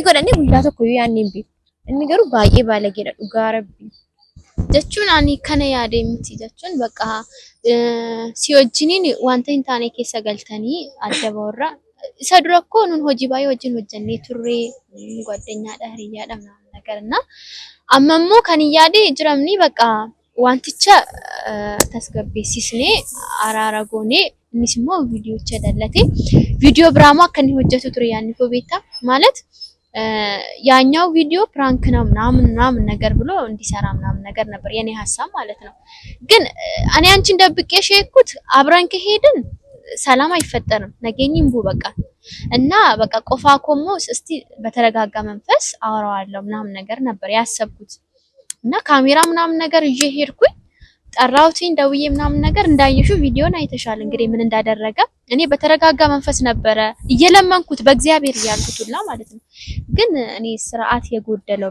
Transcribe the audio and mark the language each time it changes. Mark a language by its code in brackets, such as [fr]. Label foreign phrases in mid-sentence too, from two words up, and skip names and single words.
[om] godhanne guyyaa tokko yoo yaannee hin beeku inni garuu baay'ee baalageedha dhugaa rabbii jechuun ani kana yaadee miti jechuun bakka si wajjiniin wanta hin taane keessa galtanii adda bawarra isa dura እኮ nun hojii baay'ee wajjin hojjennee turre ጓደኛadha hiriyaadha [am] ምናምን ነገርና አመሞ [om] kan yaade jiramni በቃ wanticha tasgabbeessisnee araara goonee innis immoo viidiyocha dallate viidiyoo biraamo akka inni hojjetu ture yaanni fobeeta ማለት [am] ያኛው ቪዲዮ ፕራንክ ነው ምናምን ነገር ብሎ እንዲሰራ ምናምን ነገር ነበር የኔ ሐሳብ ማለት ነው ግን እኔ አንቺን ደብቄሽ የኩት አብረን ከሄድን ሰላም አይፈጠርም ነገኝም በቃ እና በቃ ቆፋኮሞ እስቲ በተረጋጋ መንፈስ አወራዋለሁ ምናምን ነገር ነበር ያሰብኩት እና ካሜራ ምናምን ነገር ይዤ ሄድኩኝ ጠራውቲን ደውዬ ምናምን ነገር እንዳይሹ ቪዲዮን አይተሻል እንግዲህ ምን እንዳደረገ እኔ በተረጋጋ መንፈስ ነበር እየለመንኩት በእግዚአብሔር ያልኩትላ ማለት ነው ግን እኔ ስርዓት የጎደለው